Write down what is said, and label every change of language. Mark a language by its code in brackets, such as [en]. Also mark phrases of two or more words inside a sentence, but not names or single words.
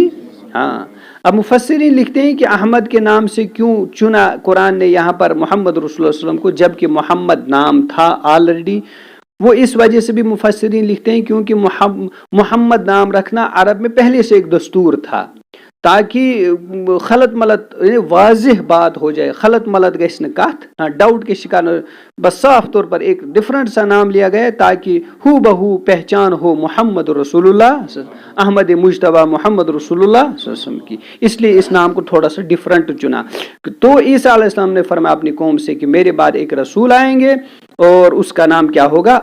[ur] ہاں اب مفسرین لکھتے ہیں کہ احمد کے نام سے کیوں چنا قرآن نے یہاں پر محمد رسول اللہ صلی اللہ علیہ وسلم کو، جبکہ محمد نام تھا آلریڈی؟ وہ اس وجہ سے بھی مفسرین لکھتے ہیں کیونکہ محمد نام رکھنا عرب میں پہلے سے ایک دستور تھا، تاکہ خلط ملط واضح بات ہو جائے، [ks] خلط ملط گژھِ نہٕ کتھ، [ur] ڈاؤٹ کے شکار، بس صاف طور پر ایک ڈفرنٹ سا نام لیا گیا تاکہ ہو بہو پہچان ہو محمد رسول اللہ، احمد مجتبیٰ محمد رسول اللہ صلی اللہ علیہ وسلم کی، اس لیے اس نام کو تھوڑا سا ڈفرنٹ چنا۔ تو عیسیٰ علیہ السلام نے فرمایا اپنی قوم سے کہ میرے بعد ایک رسول آئیں گے اور اس کا نام کیا ہوگا؟